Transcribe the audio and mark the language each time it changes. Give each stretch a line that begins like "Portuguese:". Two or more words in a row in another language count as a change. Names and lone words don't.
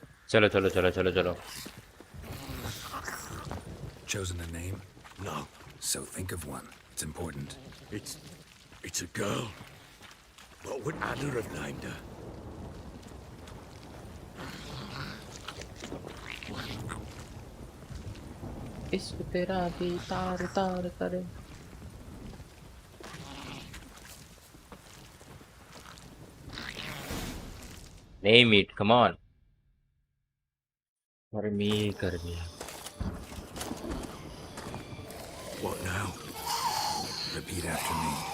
Hindi: चलो चलो चलो चलो चलो.
English: Chosen a name? No, So think of one. It's important. it's a girl. What would Anna have named her?
Hindi: इश्क तेरा भी तार तार करे.
English: Name it, come on. Karmi. What now? Repeat after me.